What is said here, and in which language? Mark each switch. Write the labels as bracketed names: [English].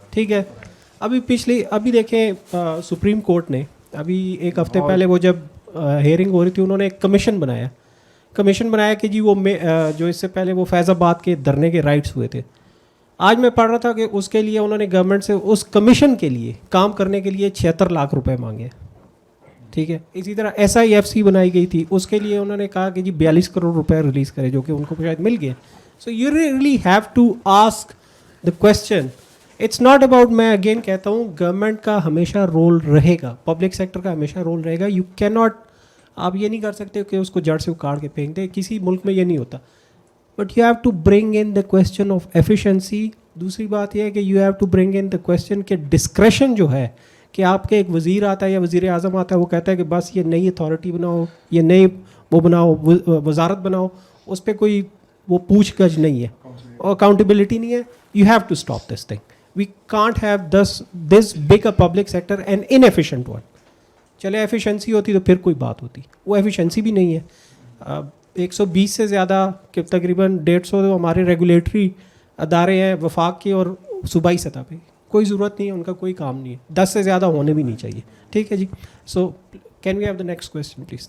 [Urdu] ٹھیک ہے ابھی دیکھیں سپریم کورٹ نے ابھی ایک ہفتے پہلے وہ جب ہیئرنگ ہو رہی تھی انہوں نے ایک کمیشن بنایا کہ جی وہ جو اس سے پہلے وہ فیض آباد کے دھرنے کے رائٹس ہوئے تھے آج میں پڑھ رہا تھا کہ اس کے لیے انہوں نے گورنمنٹ سے اس کمیشن کے لیے کام کرنے کے لیے 76 لاکھ روپے مانگے. ٹھیک ہے. اسی طرح SIFC بنائی گئی تھی, اس کے لیے انہوں نے کہا کہ جی 42 کروڑ روپے ریلیز کرے, جو کہ ان کو شاید مل گیا. [English] So you really have to ask the question. It's not about, [Urdu] میں اگین کہتا ہوں گورنمنٹ کا ہمیشہ رول رہے گا, پبلک سیکٹر کا ہمیشہ رول رہے گا. [English] you کی not, [Urdu] آپ یہ نہیں کر سکتے کہ اس کو جڑ سے اکاڑ کے پھینک دیں, کسی ملک میں یہ نہیں ہوتا. [English] But you have to bring in the question of efficiency. [Urdu] دوسری بات یہ ہے کہ [English] you have to bring in the question [Urdu] کہ ڈسکریشن جو ہے, کہ آپ کے ایک وزیر آتا ہے یا وزیر اعظم آتا ہے, وہ کہتا ہے کہ بس یہ نئی اتھارٹی بناؤ, یہ نئی وہ بناؤ, وزارت بناؤ, اس پہ کوئی وہ پوچھ گچھ نہیں ہے اور اکاؤنٹیبلٹی نہیں ہے. [English] You have to stop this thing. We can't have this big a public sector and inefficient one. [Urdu] چلے ایفیشنسی ہوتی تو پھر کوئی بات ہوتی, وہ ایفیشنسی بھی نہیں ہے. 120 سے زیادہ کہ تقریباً 150 ہمارے ریگولیٹری ادارے ہیں وفاق کے اور صوبائی سطح پہ, کوئی ضرورت نہیں ہے, ان کا کوئی کام نہیں ہے, 10 سے زیادہ ہونے بھی نہیں چاہیے. ٹھیک ہے جی. [English] So can we have the next question please.